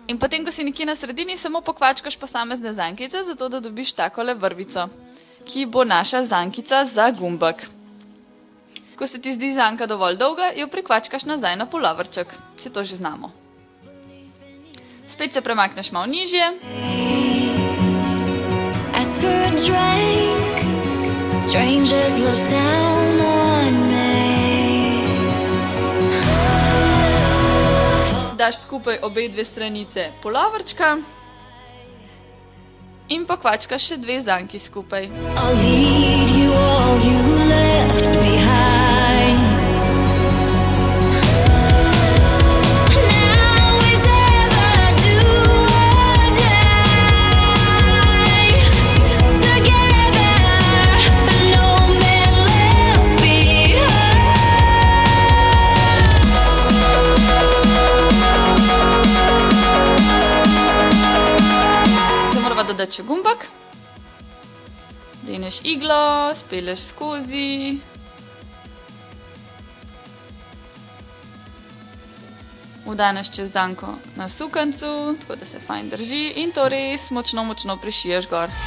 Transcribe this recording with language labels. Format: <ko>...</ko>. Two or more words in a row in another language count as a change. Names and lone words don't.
<sl>In potem, ko si nekje na sredini, samo pokvačkaš posamezne zankice, zato da dobiš takole vrvico, ki bo naša zankica za gumbek. Ko se ti zdi zanka dovolj dolga, jo prikvačkaš nazaj na puloverček. Si to že znamo. Spet se premakneš malo nižje.</sl> <en>Ask for a drink. Strangers look down on me.</en> <sl>Daš skupaj obe dve stranice puloverčka in pokvačkaš še dve zanki skupaj.</sl> <en>I'll lead you all you left behind. Now is ever do or die. Together, no man left behind.</en> <sl>Zdaj morava dodati še gumbek. Deneš iglo, spelješ skozi. Udaneš čez zanko na sukancu, tako da se fajn drži in to res močno, močno prišiješ gor.</sl>